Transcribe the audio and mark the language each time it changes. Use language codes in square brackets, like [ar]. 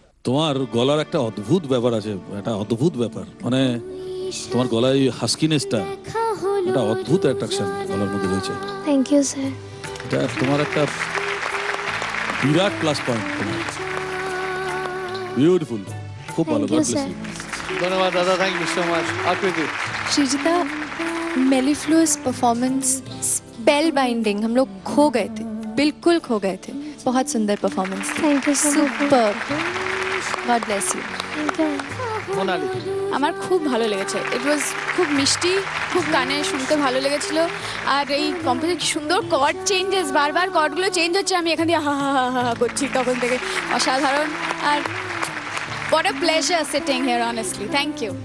[bn] তোমার গলার একটা অদ্ভুত ব্যাপার আছে, একটা অদ্ভুত ব্যাপার, মানে তোমার গলায় হাস্কিনেসটা, একটা অদ্ভুত অ্যাট্রাকশন গলার মধ্যে রয়েছে। Thank you sir. এটা তোমার একটা বিরাট প্লাস পয়েন্ট, তোমার বিউটিফুল, খুব ভালো। [en] Thank you, sir. [bn] ধন্যবাদ দাদা, থ্যাংক ইউ সো মাচ। আকৃতি, [hi] श्रीजिता, [en] mellifluous performance spellbinding, [hi] हम लोग खो गए थे, बिल्कुल खो गए थे। बहुत सुंदर performance, [en] Thank you so much. Super, god bless you. [bn] Monali, আমার খুব ভালো লেগেছে। ইট ওয়াজ খুব মিষ্টি, খুব কানে শুনতে ভালো লেগেছিল। আর এই কম্পোজিশন কি সুন্দর, কর্ড চেঞ্জেস, বারবার কর্ডগুলো চেঞ্জ হচ্ছে, আমি এখান দিয়ে হা হা হা হা করছি তখন থেকে, অসাধারণ। [en] আর what a pleasure sitting here honestly, thank you.